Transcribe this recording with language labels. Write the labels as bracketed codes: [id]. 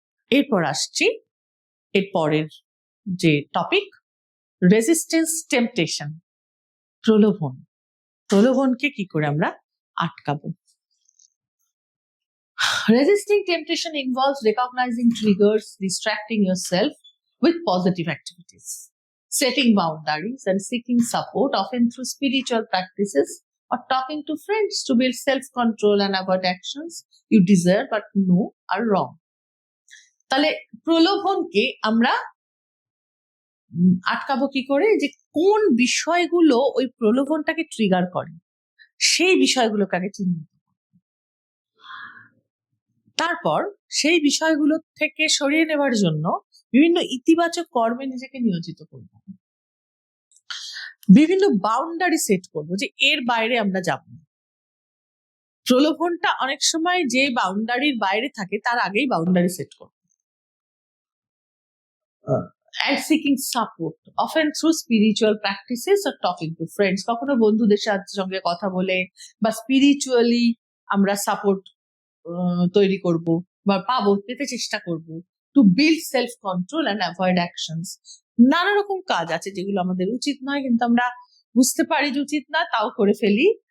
[bn] এরপর আসছি এর পরের যে টপিক, [en] resistance temptation, [bn] প্রলোভনকে কি করে আমরা আটকাবো। [en] Resisting temptation involves recognizing triggers, distracting yourself with positive activities, setting boundaries, and seeking support, often through spiritual practices or talking to friends to build self-control and avoid actions you desire but know are wrong. [bn] তাহলে প্রলোভনকে আমরা আটকাবো কি করে, যে কোন বিষয়গুলো ওই প্রলোভনটাকে trigger করে সেই বিষয়গুলোকে আগে চিহ্নিত, তারপর সেই বিষয়গুলো থেকে সরিয়ে নেওয়ার জন্য বিভিন্ন ইতিবাচক কর্মে নিজেকে নিয়োজিত করব। বিভিন্ন বাউন্ডারি সেট করবো যে এর বাইরে আমরা যাব না। প্রলোভনটা অনেক সময় যে বাউন্ডারির বাইরে থাকে তার আগেই বাউন্ডারি সেট করবো। [en] And seeking support, often through spiritual practices or talking to friends. [bn] কখনো বন্ধুদের সঙ্গে কথা বলে বা স্পিরিচুয়ালি আমরা সাপোর্ট তৈরি করব বা পাবো, পেতে চেষ্টা করব। [en] To build self control and avoid actions. [bn] নানা রকম কাজ আছে যেগুলো আমাদের উচিত নয়, কিন্তু আমরা বুঝতে পারি যে উচিত না, তাও করে ফেলি।